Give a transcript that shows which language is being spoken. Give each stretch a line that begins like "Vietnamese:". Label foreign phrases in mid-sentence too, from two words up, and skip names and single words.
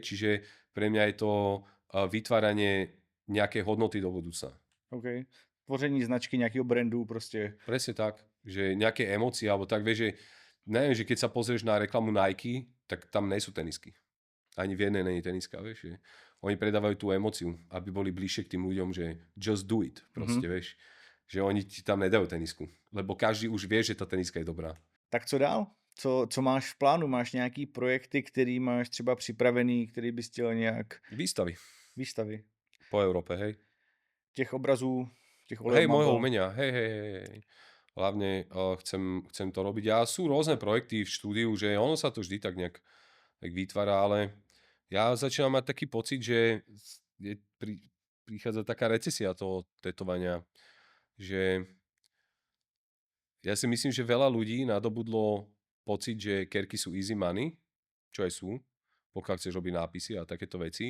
Slovak: Čiže pre mňa je to vytváranie nejakej hodnoty do budúcna. OK.
Czech: Tvoření značky nějakého brandu prostě.
Slovak: Presne tak, že nejaké emócie, alebo tak, vieš, že neviem, že keď sa pozrieš na reklamu Nike, tak tam nie sú tenisky. Ani v jednej není teniska, vieš, že oni predávajú tú emóciu, aby boli bližšie k tým ľuďom, že
English: just do it,
Slovak: proste, vieš, že oni ti tam nedajú tenisku, lebo každý už vie, že tá teniska je dobrá.
Czech: Tak co dál? Co máš v plánu? Máš nějaký projekty, který máš třeba připravený, který bys chtěl nějak výstavy
Slovak: Po Európe, hej.
Czech: těch obrazů, těch
Slovak: Hej, olejov môjho mapel? umenia, hej. Hlavne chcem to robiť. Ja sú rôzne projekty v štúdiu, že ono sa to vždy tak nejak vytvára, ale ja začínam mať taký pocit, že prichádza taká recesia toho tetovania, že ja si myslím, že veľa ľudí nadobudlo pocit, že kerky sú
English: easy money,
Slovak: čo aj sú, pokiaľ chceš robiť nápisy a takéto veci.